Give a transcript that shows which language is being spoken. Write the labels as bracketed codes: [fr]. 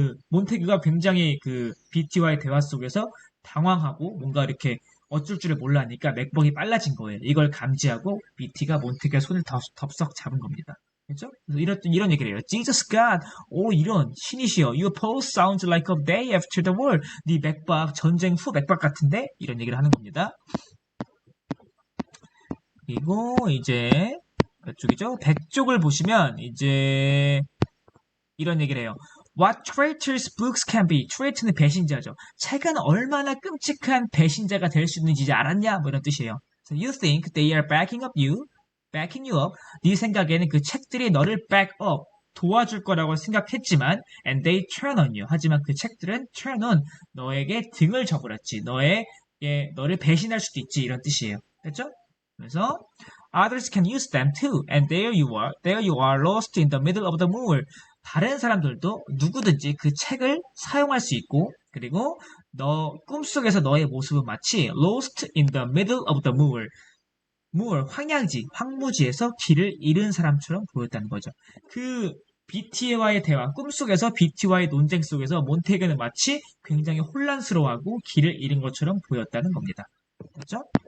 [ko] 몬테그가 굉장히 그 BT와의 대화 속에서 당황하고 뭔가 이렇게 어쩔 줄을 몰라하니까 맥박이 빨라진 거예요. 이걸 감지하고 BT가 몬테그의 손을 덥석 잡은 겁니다. 그렇죠? 그래서 이런 얘기를 해요. [en] Jesus God, [ko] 오 이런 신이시여. [en] Your pulse sounds like a day after the war. [ko] 네 맥박 전쟁 후 맥박 같은데 이런 얘기를 하는 겁니다. 그리고 이제 몇 쪽이죠? 100쪽을 보시면 이제 이런 얘기를 해요. [en] What traitors books can be. [ko] 트레이터는 배신자죠. 책은 얼마나 끔찍한 배신자가 될 수 있는지 이제 알았냐? 뭐 이런 뜻이에요. [en] So you think they are backing you up. [ko] 네 생각에는 그 책들이 너를 back up, 도와줄 거라고 생각했지만, [en] and they turn on you. [ko] 하지만 그 책들은 turn on, 너에게 등을 저버렸지. 너를 배신할 수도 있지. 이런 뜻이에요. 됐죠? 그래서 [en] others can use them too, and there you are lost in the middle of the moor. [ko] 다른 사람들도 누구든지 그 책을 사용할 수 있고, 그리고 너 꿈속에서 너의 모습은 마치 [en] lost in the middle of the moor, [ko] 황양지, 황무지에서 길을 잃은 사람처럼 보였다는 거죠. 그 BT와의 대화, 꿈속에서 BT와의 논쟁 속에서 몬테그는 마치 굉장히 혼란스러워하고 길을 잃은 것처럼 보였다는 겁니다. 그렇죠?